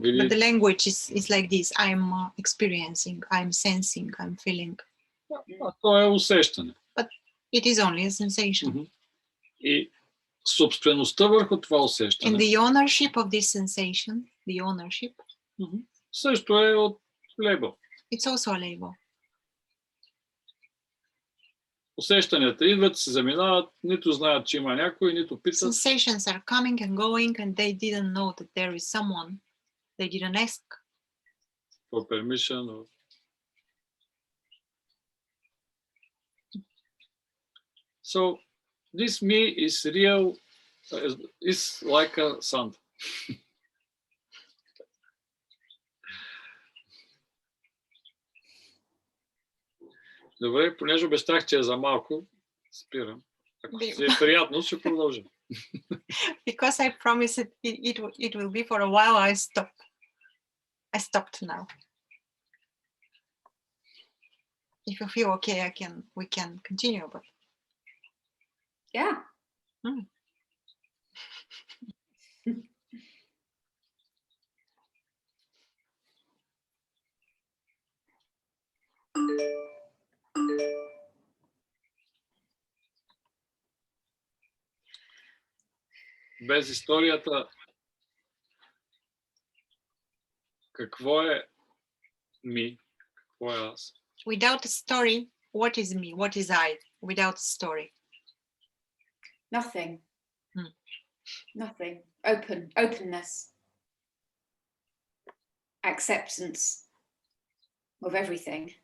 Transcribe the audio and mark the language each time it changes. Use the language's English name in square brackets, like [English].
[English] But the language is like this. I'm experiencing, I'm sensing, I'm feeling. [Bulgarian] А то е усещане. [English] But it is only a sensation. [Bulgarian] И собствеността върху това усещане. [English] And the ownership of this sensation, the ownership, [Bulgarian] също е от Любо. [English] it's also a label. [Bulgarian] Усещанията идват, се заминават, нито знаят, че има някой, нито питат. [English] Sensations are coming and going, and they didn't know that there is someone. They didn't ask For permission. Or... So this me is real, is like a sand. [Bulgarian] Добре, понеже обещах, че е за малко, спирам. Ако си е приятно, ще продължа. [English] Because I promised it will be for a while, I stopped now. If you feel okay, we can continue, but Yeah. [Bulgarian] Без историята, какво е ми, какво е аз? [English] Without a story, what is me? What is I? Without a story. Nothing. Nothing. Openness. Acceptance of everything.